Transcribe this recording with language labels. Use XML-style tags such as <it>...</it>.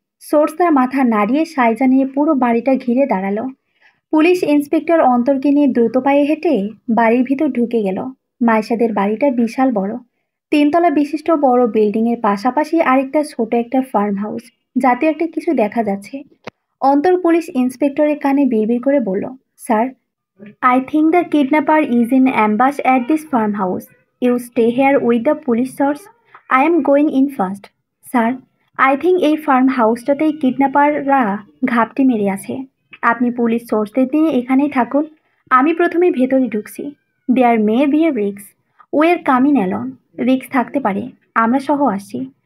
<bn>Source তার মাথা নাড়িয়ে সাইজা নিয়ে পুরো বাড়িটা ঘিরে দাঁড়ালো। পুলিশ ইন্সপেক্টর অন্তরকে নিয়ে দ্রুত পায়ে হেঁটে বাড়ির ভিতর ঢুকে গেল। মাইশাদের বাড়িটা বিশাল বড়। 3 তলা বিশিষ্ট বড় বিল্ডিংয়ের পাশাপাশি আরেকটা ছোট একটা ফার্ম হাউস, জাতীয় একটা কিছু দেখা যাচ্ছে। অন্তর পুলিশ ইন্সপেক্টরের কানে বিড়বিড় করে বলল, sir,</bn> <en>I think the kidnapper is in ambush at this farmhouse. You stay here with the police source. I am going in first.</en> <bn>Sir, I think এই ফার্ম হাউসটাতেই কিডন্যাপাররা ঘাপটি মেরে আছে। আপনি পুলিশ সোর্সদের নিয়ে এখানেই থাকুন। আমি প্রথমে ভেতরে ঢুকছি।</bn> <en>There may B A রিক্স। Way are coming alone.</en> <bn>রিক্স থাকতে পারে, আমরা সহ আসছি।</bn>